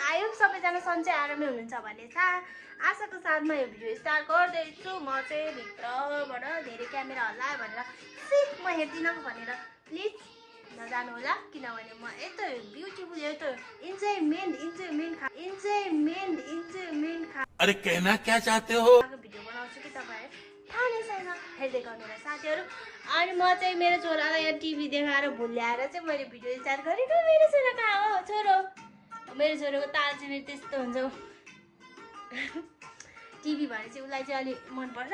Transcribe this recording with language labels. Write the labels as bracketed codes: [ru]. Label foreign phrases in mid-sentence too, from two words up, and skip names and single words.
[ne] आयो सबैजना सन्चै आरामै हुनुहुन्छ भन्ने आशाको साथमा यो भिडियो स्टार्ट गर्दैछु। म चाहिँ भित्रबाट धेरै क्यामेरा हल्लायो भनेर म हेर्दिनँ भनेर प्लिज नजानु होला, किनभने म यस्तो ब्युटिफुल यस्तो इन्जोयमेन्ट [hi] अरे कहना क्या चाहते हो [ne] भिडियो बनाउँछु कि तपाईँहरू थाहा नै छैन हेर्दै गर्नु होला साथीहरू। अनि म चाहिँ मेरो छोरालाई यहाँ टिभी देखाएर भुल्याएर चाहिँ मैले भिडियो स्टार्ट गरेको। मेरो छोरा कहाँ हो? छोरो मेरो छोरोको ताल चाहिँ मेरो त्यस्तो हुन्छ। टिभी भने चाहिँ उसलाई चाहिँ अलिक मनपर्छ।